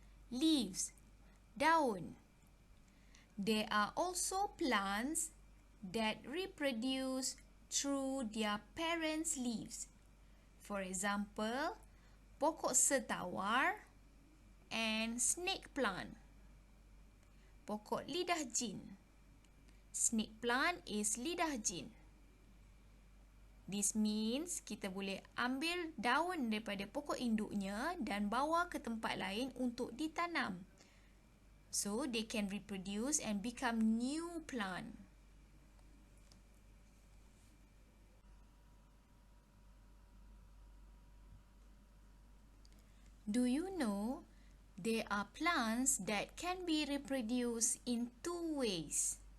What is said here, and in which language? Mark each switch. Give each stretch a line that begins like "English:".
English: Leaves, daun. There are also plants that reproduce through their parents' leaves. For example, pokok setawar and snake plant.
Malay: Pokok lidah jin.
English: Snake plant is
Malay: lidah jin.
English: This means
Malay: kita boleh ambil daun daripada pokok induknya dan bawa ke tempat lain untuk ditanam.
English: So they can reproduce and become new plant. Do you know there are plants that can be reproduced in 2 ways?